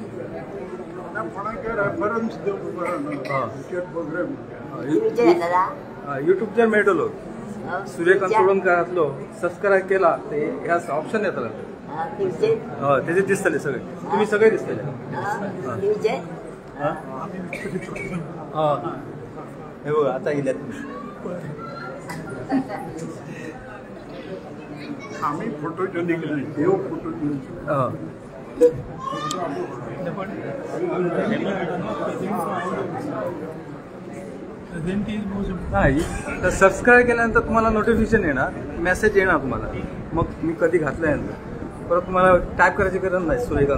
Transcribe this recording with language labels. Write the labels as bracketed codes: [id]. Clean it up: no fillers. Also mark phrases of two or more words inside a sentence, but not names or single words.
[kok] कोणाक रेफरन्स दिवंक बरो हां प्रोग्राम यूट्यूबचेर मेळटलो सूर्यकांत चोडणकरांतलो सबस्क्रायब केला ते ह्या ऑप्शन येतले हय तेजे दिसतले सगळे तुम्ही सगळे दिसतले हां हे बघा आता येयल्यात [mr] आम्ही फोटोजेनिक नाही देव फोटोजेनिक हां नाही तर सबस्क्राईब केल्यानंतर तुम्हाला नोटिफिकेशन येणार मेसेज येणार तुम्हाला मग मी कधी घातल्यानंतर परत तुम्हाला टाईप करायची गरज नाही सूर्यकांत